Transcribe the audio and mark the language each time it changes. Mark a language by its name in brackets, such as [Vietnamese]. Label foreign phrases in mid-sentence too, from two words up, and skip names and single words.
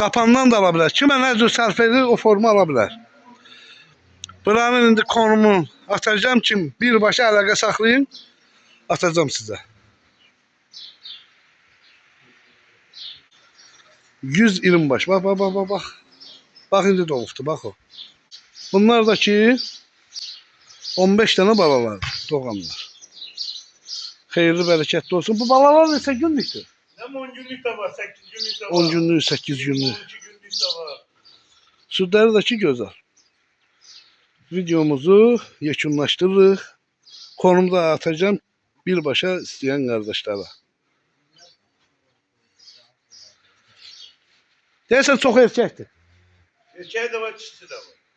[Azerbaijani] Kimə nə cür sərf edir, o formu ala bilər. Buranın indi konumunu atacağım ki birbaşa əlaqə saxlayın. Atacağım sizə. 120 baş. [Turkish] Bak bak bak bak bak. [Azerbaijani] Bak indi doğufdu bak o. [Turkish] Bunlar da ki 15 tane balalar doğanlar. [Azerbaijani] Xeyirli bərəkətli olsun. Bu balalar neçə günlükdür? [Turkish] Hem 10 günlük de var, 8 günlük de var. 10 günlük, 8 günlük. 12 günlük de var. [Azerbaijani] Südləri də ki gözəl. Videomuzu yekunlaşdırırıq. Konumda atacağım birbaşa istəyən qardaşlara. Deyəsən çox erkəkdir. [Turkish] Erkeği de var, çiftçi de var.